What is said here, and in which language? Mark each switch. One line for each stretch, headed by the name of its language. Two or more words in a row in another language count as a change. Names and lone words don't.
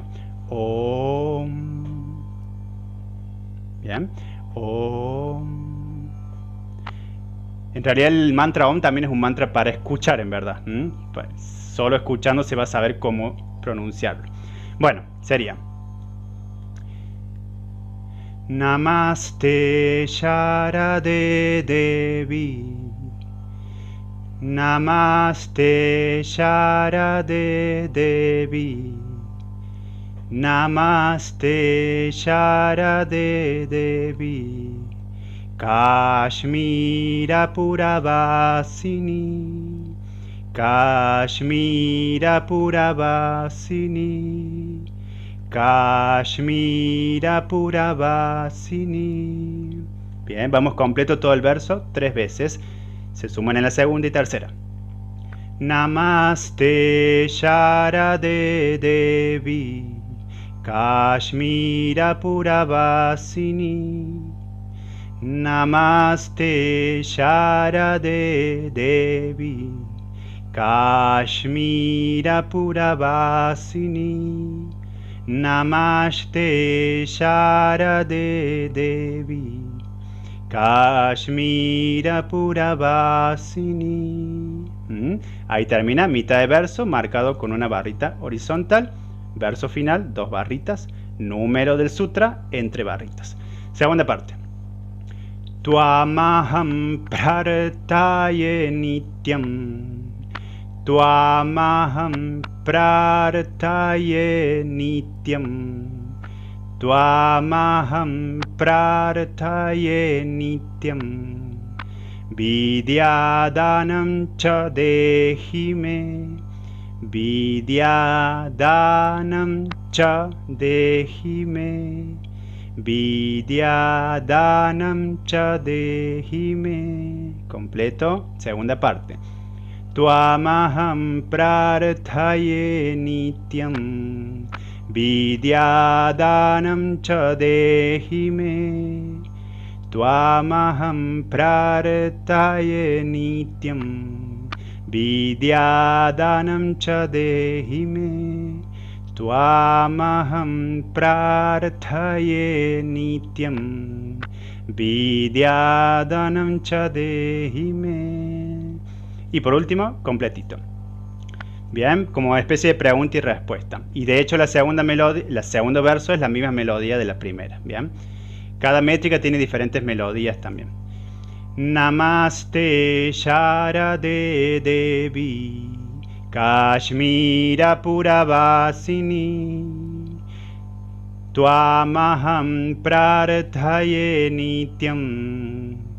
Spanish: OM. Bien. OM. En realidad el mantra OM también es un mantra para escuchar, en verdad. Pues, solo escuchando se va a saber cómo pronunciarlo. Bueno, sería
Sanskrit: Namaste Sharade Devi. Namaste Sharade Devi. Namaste Sharade Devi. Kashmira Puravasini. Kashmira Puravasini. Kashmira Puravasini.
Spanish: Bien, vamos completo todo el verso 3 veces. Se suman en la segunda y tercera.
Sanskrit: Namaste Sharade Devi Kashmira Puravasini. Namaste Sharade Devi Kashmira Puravasini. Namaste Sharade Devi Kashmira Puravasini.
Spanish: Ahí termina, mitad de verso marcado con una barrita horizontal, verso final, 2 barritas, número del sutra, entre barritas. Segunda parte.
Sanskrit: Tuamaham prartaye nityam. Tuamaham prartaye nityam. Tuamaham prartaye nityam. Vidyadanam cha dehi me. Vidyadanam cha dehi me. Vidyadanam cha dehi me.
Spanish: Completo, segunda parte.
Sanskrit: Tuamaham prarthaye nityam. Vidyadanam cha dehi me. Tuamaham prarthaye nityam. Vidyadanam cha dehi me. Tuamaham prarthaye nityam. Vidyadanam cha dehi me.
Spanish: Y por último, completito. Bien, como especie de pregunta y respuesta. Y de hecho la segunda melodía, el segundo verso es la misma melodía de la primera. Bien. Cada métrica tiene diferentes melodías también.
Sanskrit: Namaste Sharade Devi Kashmira Puravasini. Tuamaham prarthaye nityam.